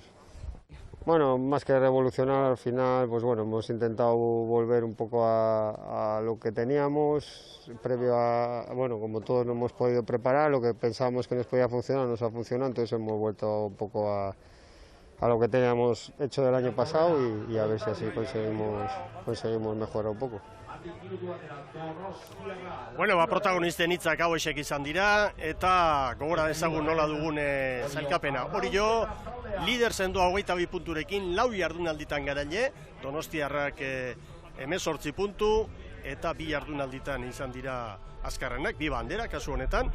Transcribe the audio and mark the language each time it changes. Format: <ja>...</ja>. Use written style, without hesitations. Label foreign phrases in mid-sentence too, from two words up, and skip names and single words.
<es>Bueno, más que revolucionar, al final, pues bueno, hemos intentado volver un poco a lo que teníamos previo a, como todos nos hemos podido preparar, lo que pensábamos que nos podía funcionar, nos ha funcionado, entonces hemos vuelto un poco a lo que teníamos hecho del año pasado y a ver si así conseguimos mejorar un poco.</es> <eu>Bueno, protagonisten hitzak hauexek izan dira, eta gogora dezagun nola dugun sailkapena. Hori jo, lider sendoa 22 punturekin, 4 jardunalditan garaile, Donostiarrak 18 puntu, eta 2 jardunalditan izan dira azkarrenak, 2 bandera, kasu honetan.</eu>